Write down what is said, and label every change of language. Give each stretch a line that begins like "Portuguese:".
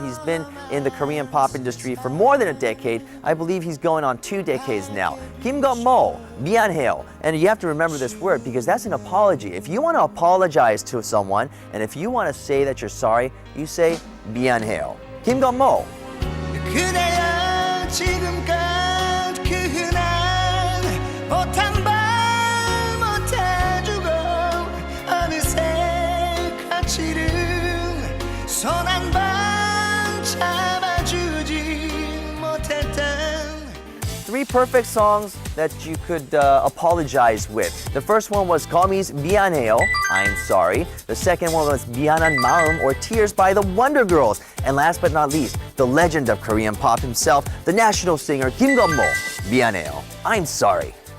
English: He's been in the Korean pop industry for more than a decade. I believe he's going on 2 decades now. Kim Gun-mo, 미안해요. And you have to remember this word because that's an apology. If you want to apologize to someone, and if you want to say that you're sorry, you say 미안해요. Kim Gun-mo.
Korean: 그대여 지금껏 그 흔한 보탐발 못해주고 어느새 가치를 손 한 번 잡아주지 못했던
English: 3 perfect songs that you could apologize with. The first one was 거미's 미안해요, I'm sorry. The second one was 미안한 마음 or Tears by the Wonder Girls. And last but not least, the legend of Korean pop himself, the national singer Kim Gun-mo, 미안해요, I'm sorry.